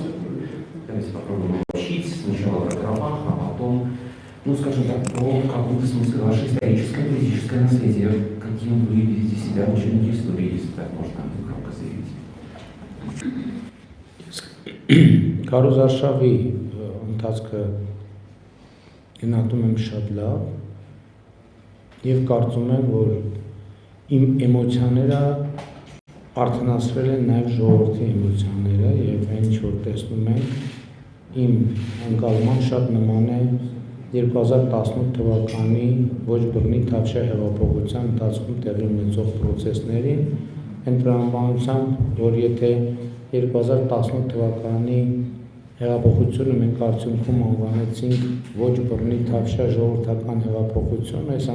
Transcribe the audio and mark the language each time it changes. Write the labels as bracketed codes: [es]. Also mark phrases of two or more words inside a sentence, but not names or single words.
[ru] Давайте попробуем учить сначала про Карабах, а потом, ну, скажем так, про каком-то смысле ваше историческое, политическое наследие, каким вы видите себя в учебнике истории, если так можно громко заявить. [hy] Կարոզարշավի ընթացքը գնահատում եմ շատ լավ եւ կարծում եմ, որ իմ էմոցիաները արդյունացրել են նաեւ ժողովրդի էմոցիաները եւ այն ինչ որ տեսնում ենք իմ ընկալման շատ նման է 2018 թվականի ոչ բռնի Թավշյա հեղափոխության ընթացքում տեղի ունեցող process-ներին, այն տրամաբանությամբ, որ եթե 2018 թվականի հեղափոխությունը մենք արդյունքում անվանեցինք ոչ բռնի Թավշյա ժողովրդական հեղափոխություն,